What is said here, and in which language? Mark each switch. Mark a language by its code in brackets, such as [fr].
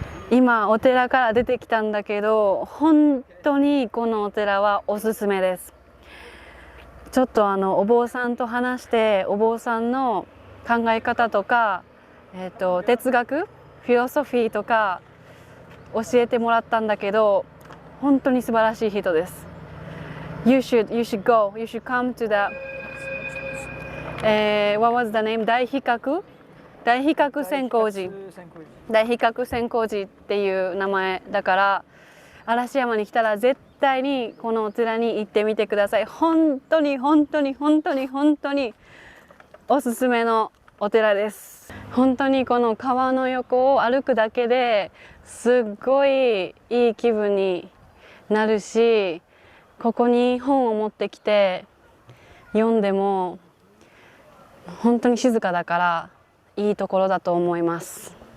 [ja] 今お寺から出てきたんだけど、本当にこのお寺はおすすめです。ちょっとお坊さんと話して、お坊さんの考え方とか、哲学、フィロソフィーとか教えてもらったんだけど、本当に素晴らしい人です。 [en] You should go. You should come to the what was the name? [ja] 大比較千光寺。大比較千光寺っていう名前だから、嵐山に来たら絶対にこのお寺に行ってみてください。本当に本当に本当に本当におすすめのお寺です。本当にこの川の横を歩くだけですっごいいい気分になるし、ここに本を持ってきて読んでも本当に静かだからいいところだと思います。